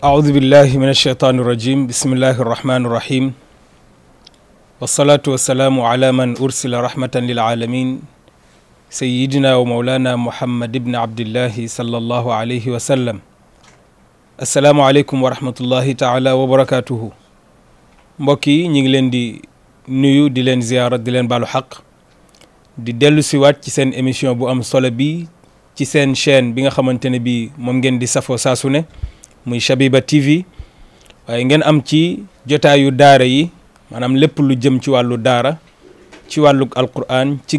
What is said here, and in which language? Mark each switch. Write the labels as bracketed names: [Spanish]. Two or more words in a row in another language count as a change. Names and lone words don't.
[Arabic] أعوذ بالله من الشيطان الرجيم بسم الله الرحمن الرحيم والصلاة والسلام على من أرسل رحمة للعالمين سيدنا ومولانا محمد بن عبد الله صلى الله عليه وسلم السلام عليكم ورحمة الله تعالى وبركاته [Wolof] mbokk yi ñu ngi leen di nuyu di leen ziyaara di leen baalu xaq di dellu siwaat ci seen émission bu am solo bi ci seen chaîne bi nga xamante ne bi moom ngeen di safoo saa su ne muy Shabiba TV waaye ngeen am ci jotaayu daara yi maanaam lépp lu jëm ci wàllu daara ci wàllu alquran ci